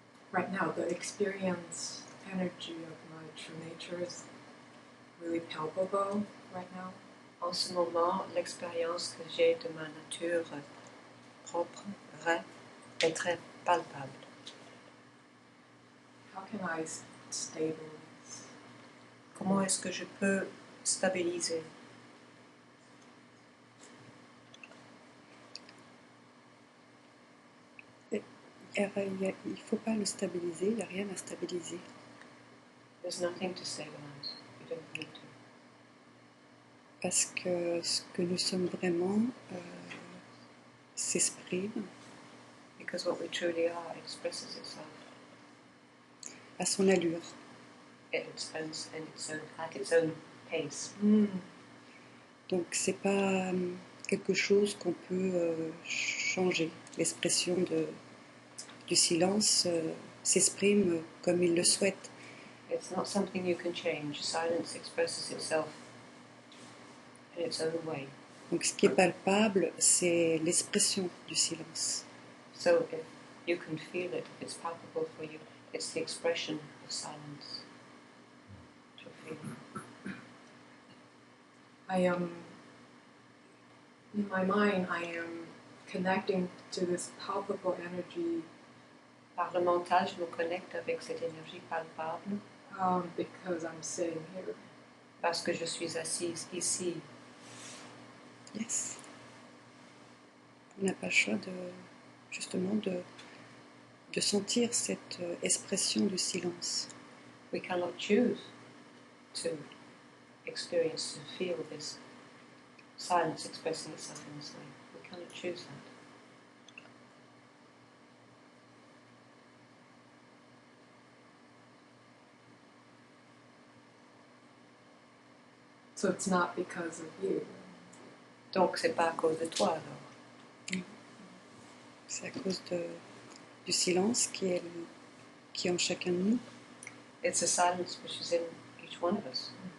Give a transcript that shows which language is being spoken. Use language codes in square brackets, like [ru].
[en] Right now, the experience energy of my true nature is really palpable right now. [fr] En ce moment, l'expérience que j'ai de ma nature propre, vraie, est très palpable. [en] How can I stabilize? [fr] Comment est-ce que je peux stabiliser? Il ne faut pas le stabiliser, il n'y a rien à stabiliser. [en] There's nothing to stabilize. You don't need to. [fr] Parce que ce que nous sommes vraiment s'exprime [en] Because what we truly are expresses itself [fr] à son allure. [en] at its own pace. [fr] Donc c'est pas quelque chose qu'on peut changer. L'expression du silence s'exprime comme il le souhaite. [en] It's not something you can change. Silence expresses itself in its own way. [fr] Donc ce qui est palpable, c'est l'expression du silence. [en] So if you can feel it, if it's palpable for you, it's the expression of silence. To feel. I am, in my mind, I am connecting to this palpable energy [fr] Par le mental, je me connecte avec cette énergie palpable [en] because I'm sitting here. [fr] parce que je suis assise ici. [en] Yes. [fr] On n'a pas le choix justement de sentir cette expression du silence. [en] We cannot choose to experience, to feel this silence expressing itself in this way. We cannot choose that. So it's not because of you. [fr] Donc c'est pas à cause de toi alors. C'est à cause du silence qui est en chacun de nous. [en] It's a silence which is in each one of us.